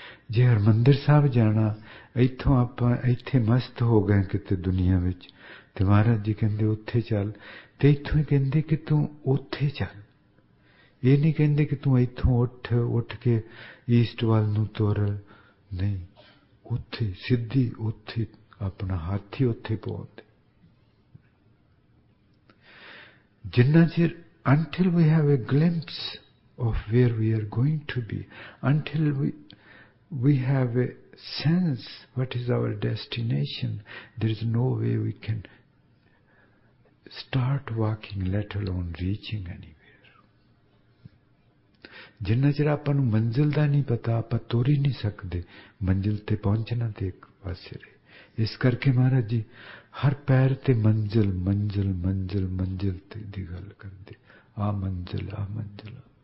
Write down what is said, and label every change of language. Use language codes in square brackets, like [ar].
[pa] ਜੇ ਹਰਿਮੰਦਰ ਸਾਹਿਬ ਜਾਣਾ, ਇੱਥੋਂ ਆਪਾਂ ਇੱਥੇ ਮਸਤ ਹੋ ਗਏ ਕਿਤੇ ਦੁਨੀਆ ਵਿੱਚ, ਤੇ ਮਹਾਰਾਜ ਜੀ ਕਹਿੰਦੇ ਉੱਥੇ ਚੱਲ, ਤੇ ਇੱਥੋਂ ਹੀ ਕਹਿੰਦੇ ਕਿ ਤੂੰ ਉੱਥੇ ਚੱਲ। ਇਹ ਨਹੀਂ ਕਹਿੰਦੇ ਕਿ ਤੂੰ ਇੱਥੋਂ ਉੱਠ ਕੇ ਈਸਟ ਵੱਲ ਨੂੰ ਤੁਰ, ਨਹੀਂ, ਉੱਥੇ ਸਿੱਧੀ, ਉੱਥੇ ਆਪਣਾ ਹੱਥ ਹੀ ਉੱਥੇ ਪਾਉਂਦੇ। ਜਿੰਨਾ ਚਿਰ [en] until we have a glimpse of where we are going to be, until we have a sense what is our destination, there is no way we can start walking, let alone reaching anywhere. [pa] ਜਿੰਨਾ ਚਿਰ ਆਪਾਂ ਨੂੰ ਮੰਜ਼ਿਲ ਦਾ ਨਹੀਂ ਪਤਾ, ਆਪਾਂ ਤੁਰ ਹੀ ਨਹੀਂ ਸਕਦੇ। ਮੰਜ਼ਿਲ ਤੇ ਪਹੁੰਚਣਾ ਤੇ ਇੱਕ ਪਾਸੇ ਰਹੇ। ਇਸ ਕਰਕੇ ਮਹਾਰਾਜ ਜੀ ਹਰ ਪੈਰ ਤੇ ਮੰਜ਼ਿਲ ਮੰਜ਼ਿਲ ਮੰਜ਼ਿਲ ਮੰਜ਼ਿਲ ਤੇ ਦੀ ਗੱਲ ਕਰਦੇ। ਆ ਮੰਜ਼ਿਲ, ਆ ਮੰਜ਼ਿਲ।